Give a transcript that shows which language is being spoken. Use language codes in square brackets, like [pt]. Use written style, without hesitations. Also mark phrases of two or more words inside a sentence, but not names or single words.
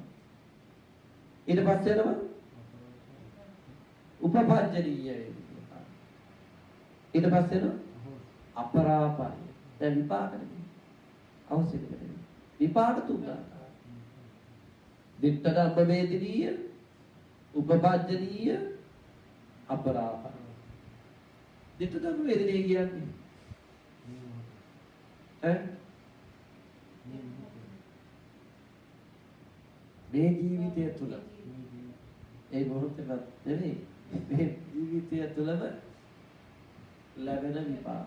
[si] ඊට පස්සේ එනවා [pi] උපපජ්ජනීය වේදිනිය [si] කාම. ඊට පස්සේ එනවා අපරාපරිය. දැන් විපාක නෙමෙයි. අවශ්‍ය දෙයක්. විපාක තුන් ආකාරයි. [pi] දිත්ත ධම්ම වේදිනිය උපපජ්ජනීය අපරාප. ditta dhamma vedanaye [si] කියන්නේ ඈ මේ ජීවිතය තුළ ඒ මොහොතේවත් නෙවෙයි මේ ජීවිතය තුළම ලැබෙන විපාක.